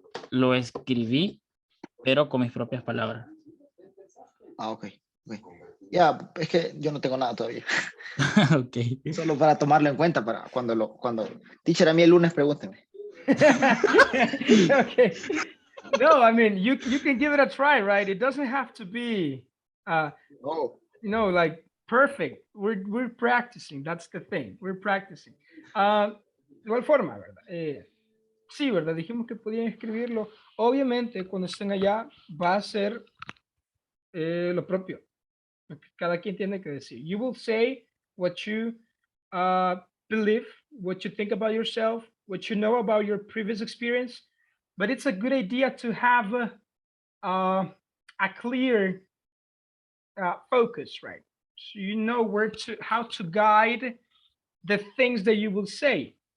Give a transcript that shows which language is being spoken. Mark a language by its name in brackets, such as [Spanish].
[Spanish] Lo escribí, pero con mis propias palabras. Ah, ok. Ya, es que yo no tengo nada todavía. Okay. Solo para tomarlo en cuenta para cuando teacher a mí el lunes pregúnteme. Okay. [English] No, I mean you can give it a try, right? It doesn't have to be Oh, like perfect. We're practicing. That's the thing. We're practicing. [Spanish] De igual forma, ¿verdad? Sí, ¿verdad? Dijimos que podían escribirlo. Obviamente, cuando estén allá, va a ser lo propio. Lo que cada quien tiene que decir. [English] You will say what you believe, what you think about yourself, what you know about your previous experience. But it's a good idea to have a clear focus, right? So you know how to guide the things that you will say.